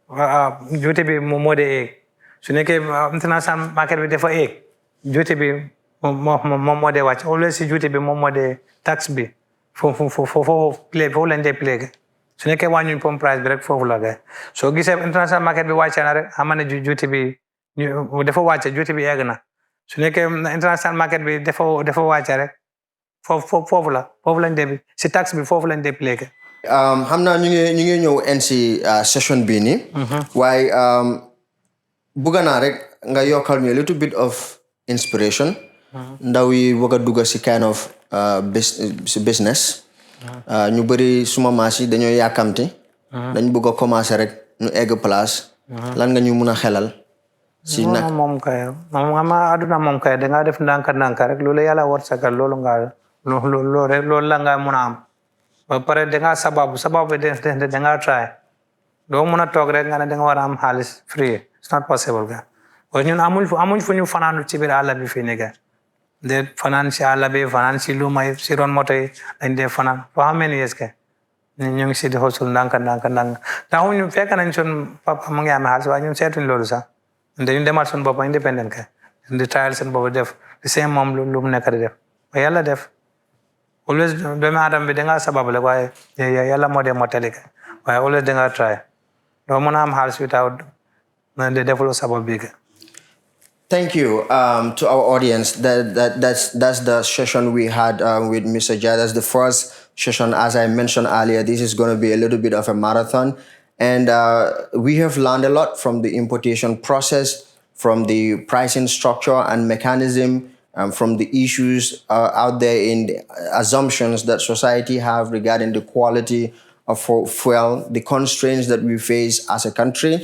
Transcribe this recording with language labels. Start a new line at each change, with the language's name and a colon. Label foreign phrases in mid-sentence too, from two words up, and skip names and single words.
Wolof: duty bi moo de eeg su nekkee
English: international market
Wolof: bi dafa eeg duty bi moom moo dee wàcc always si juuti bi moom moo dee tax bi foofu lañ dee play su nekkee wàññuñ pom price bi rek foofu la gay soo gisee
English: international market
Wolof: bi wàcce na rek xam ne juuti bi dafa wàcce juuti bi egg na su nekkee
English: international market
Wolof: bi dafa wàcce rek foofu lañ dee si tax bi foofu lañ dee play xam naa ñu ngi ñëw en si session bii nii waaye bugga naa rek nga yokkal ñu
English: a little bit of inspiration
Wolof: ndaw yi bëgg a dugg si
English: kind of business
Wolof: ñu bëri suma maas yi dañoo yàkkamti dañ bëgg a commencer rek ñu egg place lan nga ñu mun a xelal si nag moom kay aduna moom kay dangaa def ndànk rek loolu yàlla war sagal loolu la nga mun a am ba pare dangaa sababu bi dangaa try doo mun a toog rek nga ne danga war a am xaalis free
English: it's not possible
Wolof: ga parce que ñun amuñ fu ñu fanaanu ci biir àll bi fii nii ga de fanaan si àll bi fanaan si luuma yi si ron moto yi dañ dee fanaan
English: for how many years
Wolof: ke ñu ngi si di xosul ndànk taxuñu fekk nañ sun papa mu ngi amee xaalis waaye ñun seetuñ loolu sax dañu demal sun bopp independent ke di trial seen bopp def di seen moom lu mu nekk di def ba yàlla def always doomu aadama bi dangaa sabab la waaye yàlla moo dee mottali ke waaye always dangaa try doo mën a am xaalis without de defuloo sabab bi ke.
English: Thank you to our audience. That's the session we had with Mr. Jai. That's the first session. As I mentioned earlier, this is going to be a little bit of a marathon. And we have learned a lot from the importation process, from the pricing structure and mechanism, from the issues out there in the assumptions that society have regarding the quality of fuel, the constraints that we face as a country.